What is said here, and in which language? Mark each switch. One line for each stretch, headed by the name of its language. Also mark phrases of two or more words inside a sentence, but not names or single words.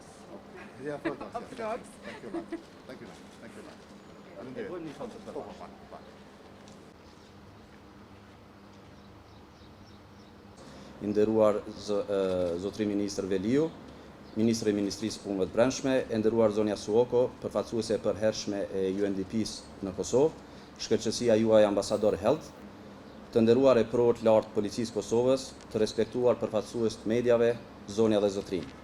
English: Yeah, photos. of dogs. Thank you, ma'am. Thank you, ma'am. Thank you, ma'am.
Albanian: I nderuar zotri ministër Veliu, ministri i Ministrisë Punëve të Brendshme, e nderuar zonja Suoko, përfaqësuese e përhershme e UNDP-s në Kosovë, shkëlqësia juaj ambasador Health, të nderuar e prorët lartë Policisë Kosovës, të respektuar përfaqësues të mediave, zonja dhe zotrin.